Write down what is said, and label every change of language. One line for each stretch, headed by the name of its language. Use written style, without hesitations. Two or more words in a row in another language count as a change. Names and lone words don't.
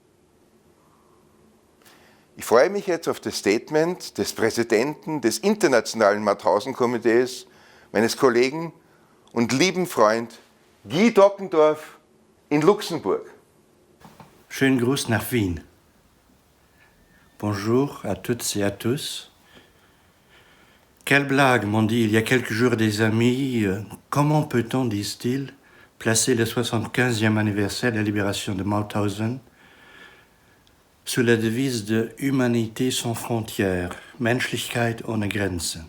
German: Ich freue mich jetzt auf das Statement des Präsidenten des Internationalen Mauthausen-Komitees, meines Kollegen und lieben Freund Guy Dockendorf in Luxemburg. Schönen Gruß nach Wien.
French: Bonjour à toutes et à tous. Quelle blague, m'ont dit il y a quelques jours des amis. Comment peut-on, disent-ils, placer le 75e anniversaire de la libération de Mauthausen sous la devise de Humanité sans frontières,
German: Menschlichkeit ohne Grenzen.